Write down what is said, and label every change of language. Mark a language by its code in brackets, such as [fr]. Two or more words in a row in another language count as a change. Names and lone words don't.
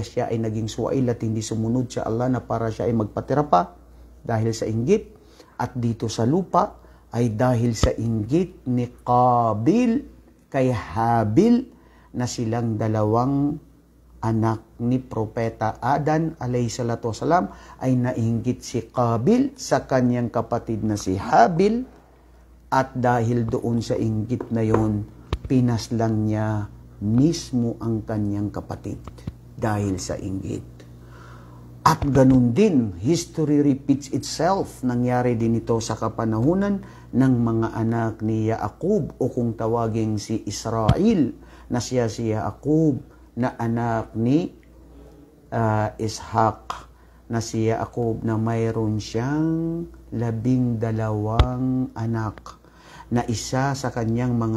[tl] siya ay naging suwail at hindi sumunod sa Allah na para siya ay magpatira pa dahil sa inggit, at dito sa lupa ay dahil sa inggit ni Qabil kay Habil na silang dalawang anak ni Propeta Adan [ar] عليه الصلاة والسلام [tl] ay nainggit si Qabil sa kanyang kapatid na si Habil, at dahil doon sa inggit na yon pinaslang niya mismo ang kanyang kapatid dahil sa inggit. At ganun din, [en] history repeats itself. [tl] Nangyari din ito sa kapanahunan ng mga anak ni Yaqub o kung tawagin si Israel na siya si Yaqub na anak ni Ishaq, na si Yaqub na mayroon siyang 12 anak, na isa sa kanyang mga